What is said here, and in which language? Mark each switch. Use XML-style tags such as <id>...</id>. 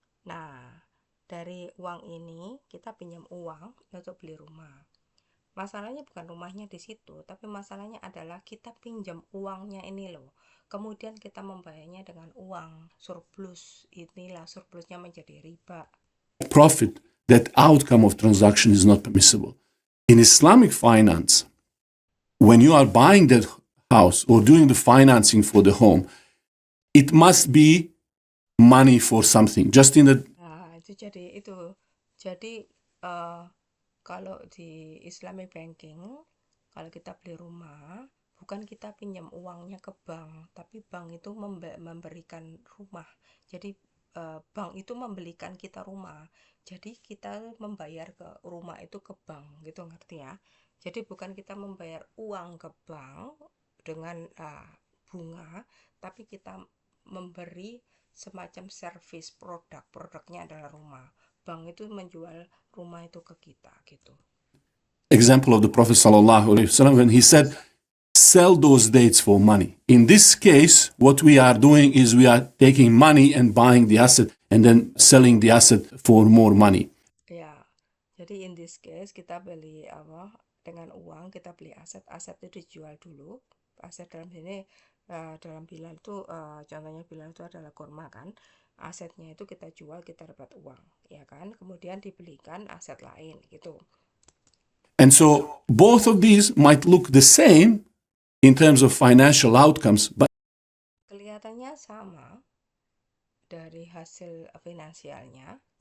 <id>Nah, dari uang ini kita pinjam uang untuk beli rumah. Masalahnya bukan rumahnya di situ, tapi masalahnya adalah kita pinjam uangnya ini loh. Kemudian kita membayarnya dengan uang surplus. Inilah surplusnya menjadi riba.</id> <en>profit, that outcome of transaction is not permissible. In Islamic finance, when you are buying that house or doing the financing for the home, it must be money for something. Just in the</en> <id>Nah, jadi kalau di Islamic banking, kalau kita beli rumah, bukan kita pinjam uangnya ke bank, tapi bank itu memberikan rumah. Jadi bank itu membelikan kita rumah. Jadi kita membayar ke rumah itu ke bank, gitu ngerti ya? Jadi bukan kita membayar uang ke bank dengan bunga, tapi kita memberi semacam service produknya adalah rumah. Bank itu menjual rumah itu ke kita gitu.</id> <en>example of the Prophet ﷺ when he said, sell those dates for money. In this case, what we are doing is we are taking money and buying the asset and then selling the asset for more money.</en> <id>Ya, jadi</id> <en>in this case</en> <id>kita beli dengan uang kita beli aset itu dijual dulu. Aset dalam sini dalam Bilal itu contohnya Bilal itu adalah kurma kan. Asetnya itu kita jual kita dapat uang, ya kan? Kemudian dibelikan aset lain gitu.</id> <en>And so both of these might look the same in terms of financial outcomes, but</en> <id>Kelihatannya sama dari hasil finansialnya.</id>